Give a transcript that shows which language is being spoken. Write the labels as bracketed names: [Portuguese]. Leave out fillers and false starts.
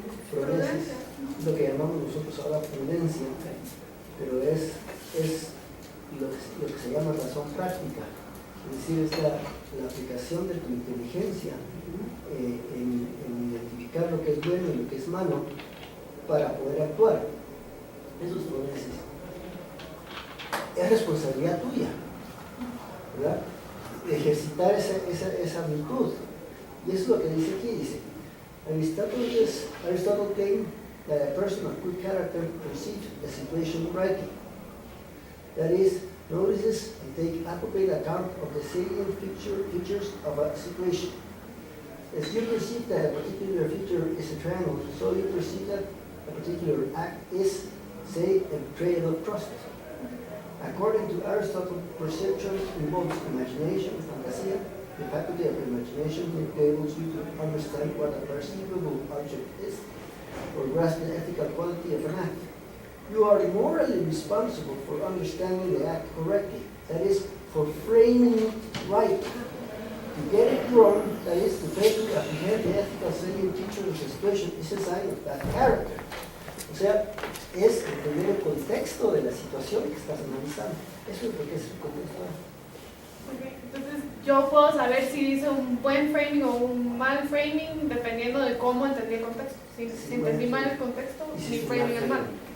[Spanish] Pronesis es lo que llamamos nosotros ahora prudencia, pero es lo que se llama razón práctica, es decir, es la aplicación de tu inteligencia en identificar lo que es bueno y lo que es malo para poder actuar. Eso es pronesis. Es responsabilidad tuya, ¿verdad?, ejercitar esa virtud. Y eso es lo que dice aquí, dice, [English] Aristotle claimed that a person of good character perceives the situation rightly. That is, notices and takes appropriate account of the salient features of a situation. As you perceive that a particular feature is a triangle, so you perceive that a particular act is, say, a betrayal of trust. According to Aristotle, perception involves imagination, fantasia. The faculty of imagination enables you to understand what a perceivable object is, or grasp the ethical quality of an act. You are morally responsible for understanding the act correctly, that is, for framing it right. To get it wrong, that is, to fail to apprehend the ethical salient features of the situation, is a sign of bad character. [Spanish] O sea, es entender el contexto de la situación que estás analizando. Eso es lo que es el contexto. [English] Okay. [Spanish] Entonces, yo puedo saber si hice un buen framing o un mal framing dependiendo de cómo entendí el contexto. Si entendí mal el contexto, mi framing es mal.